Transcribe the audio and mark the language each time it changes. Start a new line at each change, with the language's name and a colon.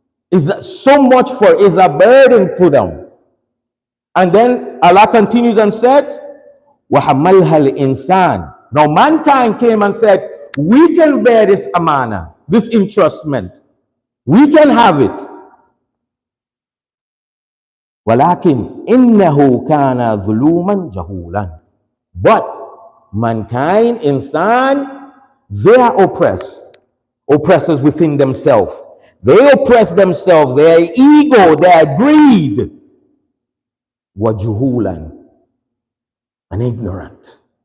English: Is so much for, is a burden for them. And then Allah continues and said,
Arabic: وَحَمَلْهَا الْإِنسَانِ.
English: Now mankind came and said, we can bear this amana, this entrustment. We can have it.
Arabic: ولكن إنه كان ظلوما جهولا.
English: But mankind, insan, they are oppressors within themselves. They oppress themselves, their ego, their greed.
Arabic: وجهولا,
English: and ignorant.